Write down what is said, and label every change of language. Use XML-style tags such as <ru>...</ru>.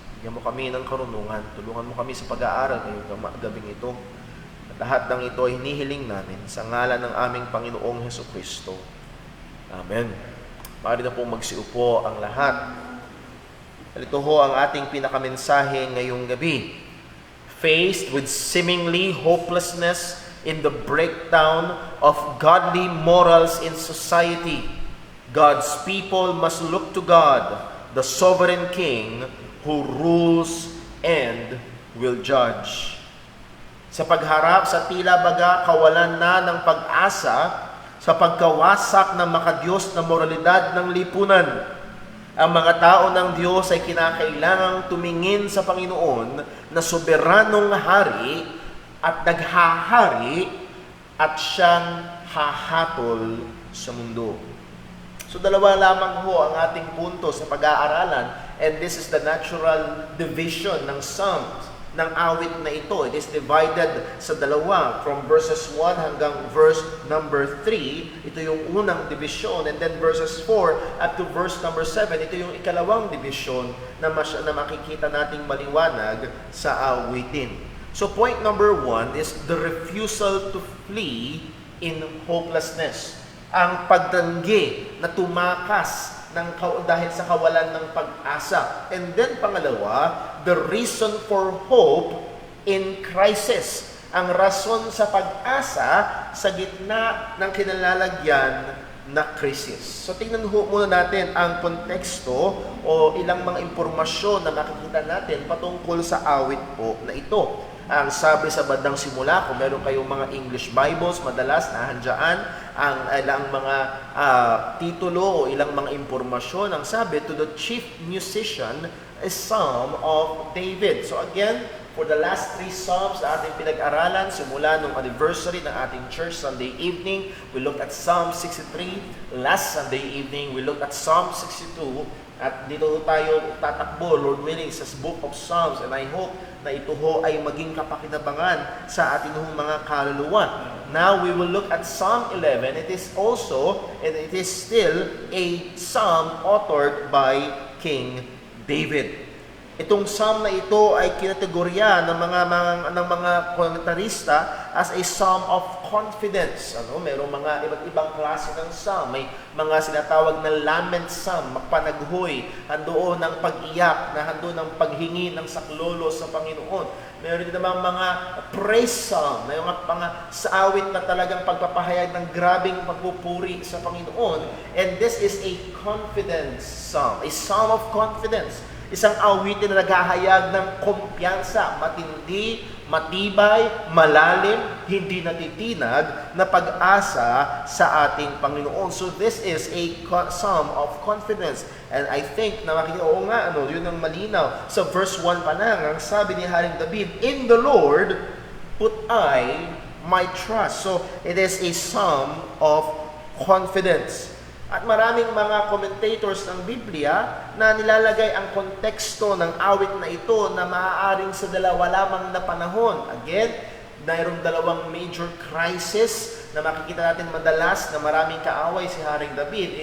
<tl>Bigyan mo kami ng karunungan. Tulungan mo kami sa pag-aaral ngayong gabing ito. Lahat ng ito ay hinihiling namin sa ngalan ng aming Panginoong Hesukristo. Amen. Maaari na pong magsiupo ang lahat. Ito ho ang ating pinakamensahe ngayong gabi.</tl> <en>Faced with seemingly hopelessness in the breakdown of godly morals in society, God's people must look to God, the sovereign King, who rules and will judge.</en> <tl>Sa pagharap sa tila baga kawalan na ng pag-asa sa pagkawasak ng makadiyos na moralidad ng lipunan, ang mga tao ng Diyos ay kinakailangang tumingin sa Panginoon na soberanong hari at naghahari at siyang hahatol sa mundo. So dalawa lamang ho ang ating punto sa pag-aaralan</tl> <en>And this is the natural division ng Psalms,</en> <tl>ng awit na ito.</tl> <en>It is divided</en> <tl>sa dalawa,</tl> <en>from verses 1 hanggang verse number 3.</en> <tl>Ito yung unang division.</tl> <en>And then verses 4 up to verse number 7,</en> <tl>ito yung ikalawang division na makikita nating maliwanag sa awitin.</tl> <en>So point number 1 is the refusal to flee in hopelessness.</en> <tl>Ang pagtanggi na tumakas dahil sa kawalan ng pag-asa.</tl> <en>And then</en> <tl>pangalawa,</tl> <en>the reason for hope in crisis.</en> <tl>Ang rason sa pag-asa sa gitna ng kinalalagyan na krisis. So tingnan muna natin ang konteksto o ilang mga impormasyon na makikita natin patungkol sa awit po na ito. Ang sabi sa bandang simula, kung meron kayong mga English Bibles, madalas nahandyan ang ilang mga titulo o ilang mga impormasyon. Ang sabi,</tl> <en>to the chief musician, a psalm of David. So again, for the last 3 psalms</en> <tl>na ating pinag-aralan, simula nung</tl> <en>anniversary ng ating church Sunday evening, we looked at Psalm 63. Last Sunday evening, we looked at Psalm 62.</en> <tl>At dito tayo tatakbo,</tl> <en>Lord willing,</en> <tl>sa book of Psalms.</tl> <en>And I hope</en> <tl>na ito ho ay maging kapakinabangan sa ating mga kaluluwa.</tl> <en>Now we will look at Psalm 11. It is also, and it is still, a psalm authored by King David.</en> <tl>Itong psalm na ito ay kinategorya ng mga komentarista</tl> <en>as a psalm of confidence.</en> <tl>Mayroong mga iba't ibang klase ng psalm. May mga sinatawag na lament psalm, panaghoy, handoon ng pag-iyak, na handoon ng paghingi ng saklolo sa Panginoon. Meron din namang mga praise psalm, na yung mga saawit na talagang pagpapahayag ng grabing pagpupuri sa Panginoon.</tl> <en>And this is a confidence psalm, a psalm of confidence.</en> <tl>Isang awitin na naghahayag ng kumpiyansa, matindi, matibay, malalim, hindi natitinag na pag-asa sa ating Panginoon.</tl> <en>So this is a psalm of confidence. And I think</en> <tl>na makikita, yun ang malinaw. Sa verse 1 pa lang, ang sabi ni Haring David,</tl> <en>in the Lord put I my trust. So it is a psalm of confidence.</en> <tl>At maraming mga commentators ng Biblia na nilalagay ang konteksto ng awit na ito na maaaring sa dalawa lamang na panahon. Again, mayroong dalawang major crisis na makikita natin madalas na maraming kaaway si Haring David.</tl>